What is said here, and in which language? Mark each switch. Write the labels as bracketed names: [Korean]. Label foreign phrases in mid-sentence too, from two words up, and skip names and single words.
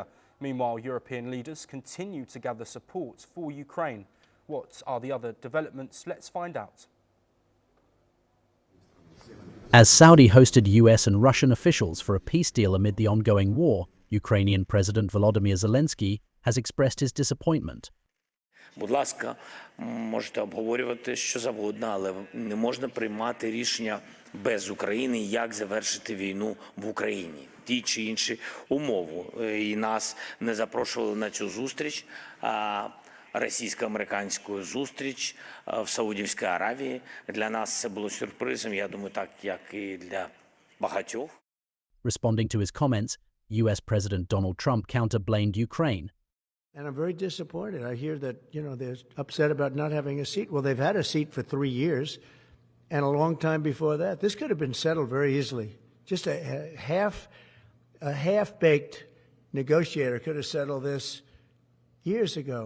[English] Meanwhile, European leaders continue to gather support for Ukraine. What are the other developments? Let's find out. As Saudi hosted US and Russian officials for a peace deal amid the ongoing war, Ukrainian President Volodymyr Zelensky has expressed his disappointment. [Ukrainian] Будь ласка, можете обговорювати що завгодно, але не можна приймати рішення без України, як завершити війну в Україні. Ті чи інші умови. І нас не запрошували на цю зустріч, російсько-американську зустріч в Саудівській Аравії. Для нас це було сюрпризом, я думаю, так, як і для багатьох. [English] Responding to his comments, US President Donald Trump counter-blamed Ukraine. And I'm very disappointed. I hear that, they're upset about not having a seat. Well, they've had a seat for 3 years and a long time before that. This could have been settled very easily. Just a half-baked negotiator could have settled this years ago.